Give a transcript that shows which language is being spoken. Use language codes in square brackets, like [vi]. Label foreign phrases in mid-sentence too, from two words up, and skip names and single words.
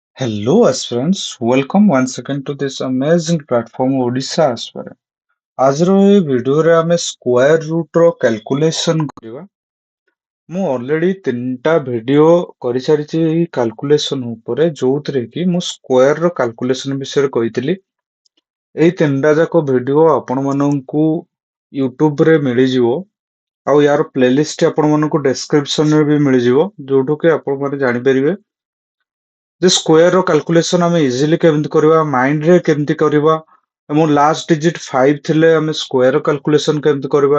[en] Hello, aspirants. Welcome once again to this amazing platform Odisha Aspirant. [or] ଆଜିର ଏହି ଭିଡିଓରେ ଆମେ [en] square root [or] ର କ୍ୟାଲକୁଲେସନ କରିବା। ମୁଁ ଅଲରେଡି ତିନିଟା ଭିଡିଓ କରିସାରିଛି ଏହି କ୍ୟାଲକୁଲେସନ ଉପରେ, ଯୋଉଥିରେ କି ମୁଁ ସ୍କୋୟାର ର କ୍ୟାଲକୁଲେସନ ବିଷୟରେ କହିଥିଲି। ଏହି ତିନିଟା ଯାକ ଭିଡିଓ ଆପଣମାନଙ୍କୁ ୟୁଟ୍ୟୁବରେ ମିଳିଯିବ, ଆଉ ୟାର ପ୍ଲେଲିଷ୍ଟ ଆପଣମାନଙ୍କୁ ଡେସ୍କ୍ରିପସନରେ ବି ମିଳିଯିବ, ଯୋଉଠୁ କି ଆପଣମାନେ ଜାଣିପାରିବେ ଯେ ସ୍କୋୟାର ର କ୍ୟାଲକୁଲେସନ ଆମେ ଇଜିଲି କେମିତି କରିବା, ମାଇଣ୍ଡରେ କେମିତି କରିବା, ଏବଂ [en] last digit [or] 5 ଥିଲେ ଆମେ [en] square calculation [or] କେମିତି କରିବା।